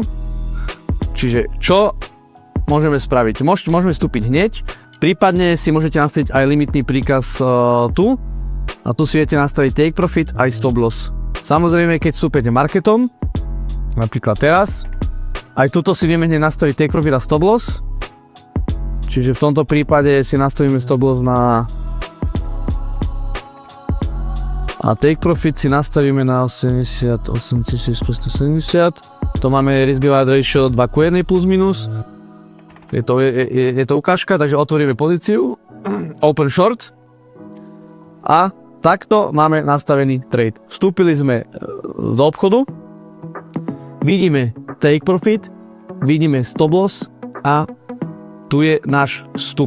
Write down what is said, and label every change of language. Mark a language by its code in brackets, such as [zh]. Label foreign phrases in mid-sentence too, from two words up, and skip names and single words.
[sk] Čiže čo môžeme spraviť? Môžeme vstúpiť hneď, prípadne si môžete nastaviť aj limitný príkaz tu a tu si viete nastaviť [en] take profit [sk] aj [en] stop loss. [sk] Samozrejme, keď vstúpite marketom, napríklad teraz, aj tuto si vieme hneď nastaviť [en] take profit [sk] a [en] stop loss. [sk] Čiže v tomto prípade si nastavíme [en] stop loss [sk] a [en] take profit [sk] si nastavíme na 88,570. To máme [en] risk reward ratio [sk] 2:1 plus minus. Je to ukážka, takže otvoríme pozíciu, [en] open short [sk] a takto máme nastavený trade. Vstúpili sme do obchodu, vidíme [en] take profit, [sk] vidíme [en] stop loss [sk] a tu je náš vstup.